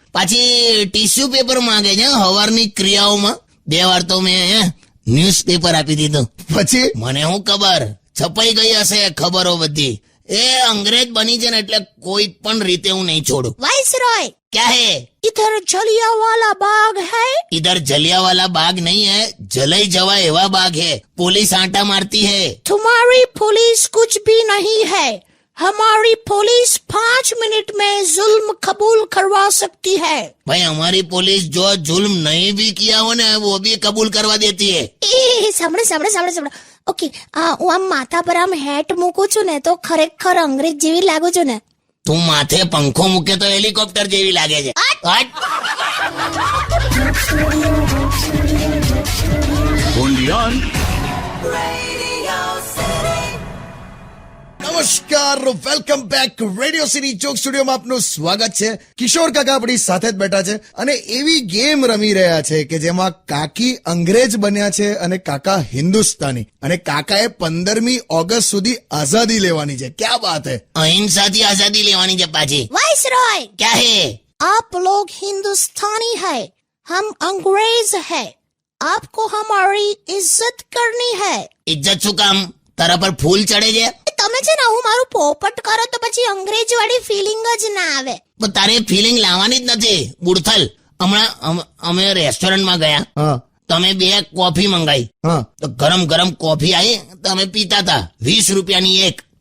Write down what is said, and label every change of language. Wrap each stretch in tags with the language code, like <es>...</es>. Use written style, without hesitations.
<gu>પાછી tissue paper માંગે છે હવારની ક્રિયાઓમાં. 2 વાર તો મેં ન્યૂઝપેપર આપી દીધું. પછી મને શું ખબર, છપાઈ ગઈ હશે ખબરો બધી. એ અંગ્રેજ બની છે ને એટલે કોઈ પણ રીતે હું નહીં છોડું.</gu> <en>viceroy</en> <hi>ક્યાં હે? इधर जलियांवाला बाग है. इधर जलियांवाला बाग नहीं है, जलाई जवा एवा बाग है. पुलिस आंटा मारती है. तुम्हारी पुलिस कुछ भी नहीं है. हमारी पुलिस 5 मिनट में जुल्म कबूल करवा सकती है. भाई हमारी पुलिस जो जुल्म नहीं भी किया हो ने वो भी कबूल करवा देती है.</hi> <gu>સાંભળો. ઓકે, હું આમ માથા પર આમ હેટ મૂકું છું ને તો ખરેખર અંગ્રેજ જેવી લાગુ છું ને? તું માથે પંખો મૂકે તો હેલિકોપ્ટર જેવી લાગે છે. હટ.</gu> <en>only on</en> <gu>નમસ્કાર,</gu> <en>welcome back</en> <gu>રેડિયો સિટી ચોક સ્ટુડિયોમાં આપનું સ્વાગત છે. કિશોર કાકા આપણી સાથે જ બેઠા છે અને એવી ગેમ રમી રહ્યા છે કે જેમાં કાકી અંગ્રેજ બન્યા છે અને કાકા હિન્દુસ્તાની, અને કાકાએ 15મી ઓગસ્ટ સુધી આઝાદી લેવાની છે.</gu> <hi>ક્યાં વાત હે?</hi> <gu>અહિંસાથી આઝાદી લેવાની છે પાછી.</gu> <en>viceroy</en> <hi>ક્યાં હે? आप लोग हिंदुस्तानी है, हम अंग्रेज है. आपको हमारी इज्जत करनी है.</hi> <gu>ઇજ્જત શું કામ? તારા પર ફૂલ ચડે છે? તમે છે ને હું મારું પોપટ કરો તો પછી અંગ્રેજ વાળી ફિલિંગ જ ના આવે. પણ તારે ફિલિંગ લાવવાની જ નથી બુડથલ. હમણાં અમે રેસ્ટોરન્ટમાં ગયા, હા તમે 2 કોફી મંગાઈ, હા તો ગરમ ગરમ કોફી આવી, તમે પીતા હતા 20 રૂપિયાની એક.</gu>